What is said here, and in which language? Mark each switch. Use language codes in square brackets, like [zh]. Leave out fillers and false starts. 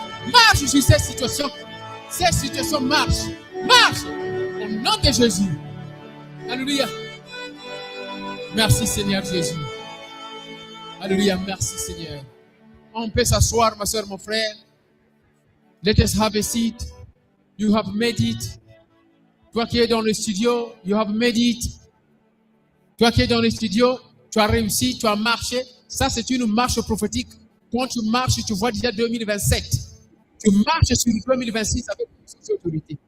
[fr] Marche sur cette situation. Cette situation marche. Marche. Au nom de Jésus. Alléluia. Merci Seigneur Jésus. Alléluia. Merci Seigneur. On peut s'asseoir, ma soeur, mon frère. [en] Let us have a seat. You have made it. [fr] Toi qui es dans le studio, [en] you have made it. [fr] Toi qui es dans le studio, tu as réussi, tu as marché. Ça, c'est une marche prophétique. Quand tu marches, tu vois déjà 2027. Tu marches sur 2026 avec cette autorité.